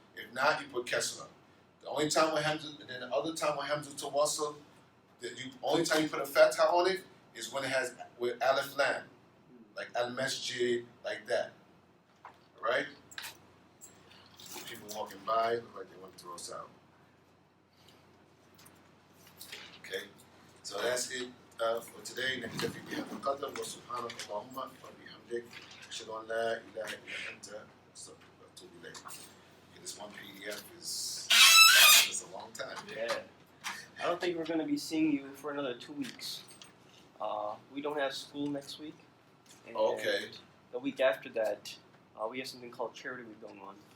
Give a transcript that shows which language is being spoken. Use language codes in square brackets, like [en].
[en] If not, you put kesra. The only time with hamza, and then the other time with hamza tawassul, only time you put a fatha on it is when it has with alif lam, like al masjid, like that. All right? People walking by look like they want to throw us out. Okay, so that's it for today. [ar] نكتفي بهذا القدر وسبحانك اللهم وبحمدك أشهد أن لا إله إلا أنت أستغفرك وأتوب إليك. [en] This one PDF is a long time. Yeah. I don't think we're going to be seeing you for another 2 weeks. We don't have school next week. And Okay. the week after that, we have something called Charity Week going on.